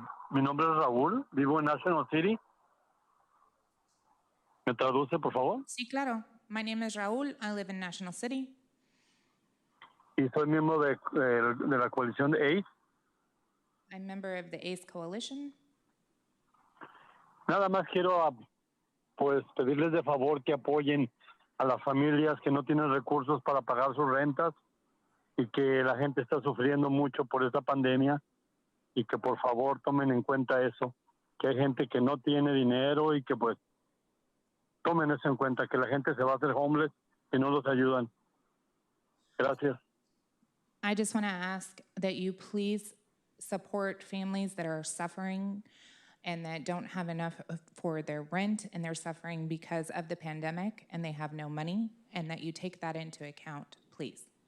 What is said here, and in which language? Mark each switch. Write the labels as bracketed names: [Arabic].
[Spanish] Mi nombre es Raúl, vivo en National City. ¿Me traduce, por favor? Sí, claro. [English] My name is Raúl. I live in National City. [Spanish] Y soy miembro de la coalición de ACE. [English] I'm a member of the ACE Coalition. [Spanish] Nada más quiero pues pedirles de favor que apoyen a las familias que no tienen recursos para pagar sus rentas y que la gente está sufriendo mucho por esta pandemia y que por favor tomen en cuenta eso, que hay gente que no tiene dinero y que pues tomen eso en cuenta, que la gente se va a hacer homeless y no los ayudan. Gracias. [English] I just want to ask that you please support families that are suffering and that don't have enough for their rent, and they're suffering because of the pandemic and they have no money, and that you take that into account, please.